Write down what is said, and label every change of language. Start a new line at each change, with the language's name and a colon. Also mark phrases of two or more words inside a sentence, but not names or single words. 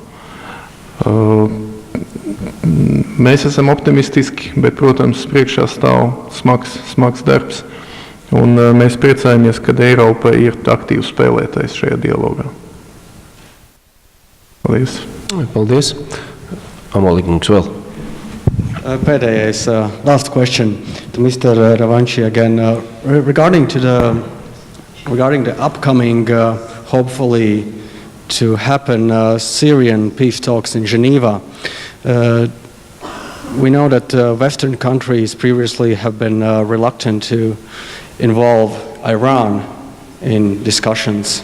Latvian: Mēs esam optimistiski, bet, protams, priekšā stāv smags darbs, un mēs priecājamies, ka Eiropa ir aktīvs spēlētājs šajā dialogā. Paldies. Paldies. Amolikungs vēl. Pēdējais,
English: last question to Mr. Ravanchi again. Regarding the upcoming, hopefully to happen, Syrian peace talks in Geneva, we know that Western countries previously have been reluctant to involve Iran in discussions.